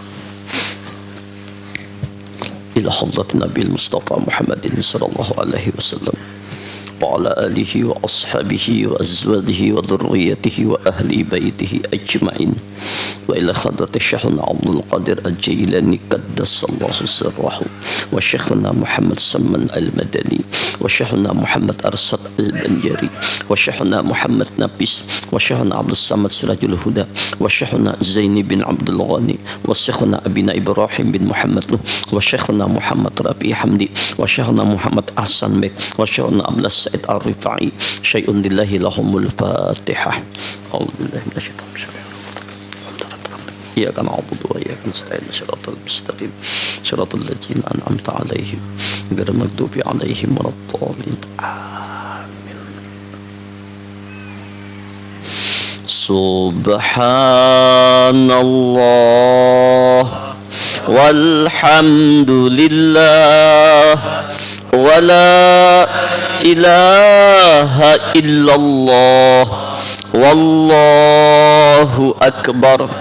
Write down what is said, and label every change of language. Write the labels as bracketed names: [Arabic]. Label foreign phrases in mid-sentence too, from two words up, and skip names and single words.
[Arabic] إلى حضرة النبي المصطفى محمد صلى الله عليه وسلم وعلى آله وأصحابه وأزواجه و ذريته وأهل بيته أجمعين وإلى حضرة Syekhuna Abdul Qadir Al-Jailani قدس الله سره wa Syekhuna Muhammad Salman Al-Madani wa Syekhuna Muhammad Arsad Al-Banjari wa Syekhuna Muhammad Nafis wa Syekhuna Abdul Samad Sirajul Huda wa Syekhuna Zaini bin Abdul Ghani wa Syekhuna Abina Ibrahim bin Muhammad Nuh wa Syekhuna Muhammad Rabi Hamdi wa Syekhuna Muhammad Ahsan Bek wa Syekhuna Abdul Sa'id Ar-Rifai شيء لله لهم الفاتحة. أعوذ بالله من الشيطان الرجيم. إياك نعبد وإياك نستعين صراط المستقيم صراط الذين أنعمت عليهم غير المغضوب عليهم ولا الضالين آمين. سبحان الله والحمد لله ولا إله إلا الله والله أكبر.